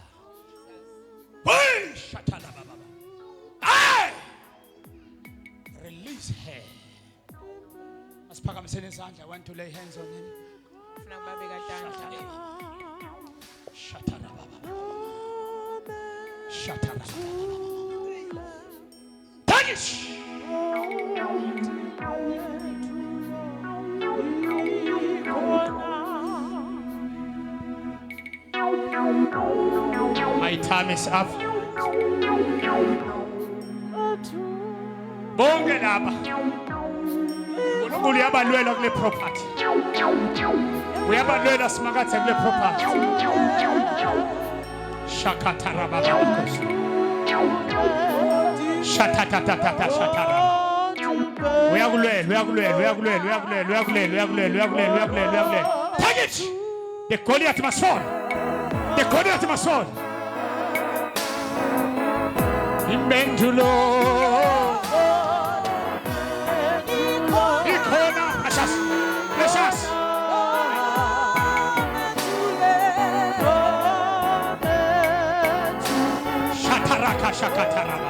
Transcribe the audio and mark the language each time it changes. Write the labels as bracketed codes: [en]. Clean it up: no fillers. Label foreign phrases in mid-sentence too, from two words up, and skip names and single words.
[en] Hey, shatala baba. Hey! Release her. [zu] Asiphakamiseni izandla. [en] I want to lay hands on him. [ss] ufuna kubabeka tandla Shatala baba. Shatala baba. [en] Take it. My time is up. [ss] Bonke laba. uNkulunkulu uyabalwela kule property. Uyabalwela simakathe kule property. Shakatara baba. Shatatatata shatara. [en] Take it. The Goliath must fall. The Goliath Mason. [ss] Imbendulo. Ikona. Precious. Precious. Shataraka shakataraba.